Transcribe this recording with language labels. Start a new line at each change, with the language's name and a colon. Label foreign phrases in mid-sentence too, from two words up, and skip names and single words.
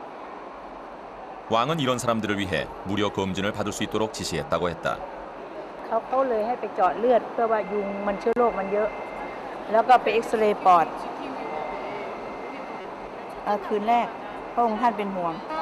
Korean: 왕은 이런 사람들을 위해 무료 검진을 받을 수 있도록 지시했다고 했다.
Thai: เขาเลยให้ไปเจาะเลือดเพื่อว่ายุงมันเชื้อโรคมันเยอะแล้วก็ไปเอ็กซเรย์ปอดคืนแรกพระองค์ท่านเป็นห่วง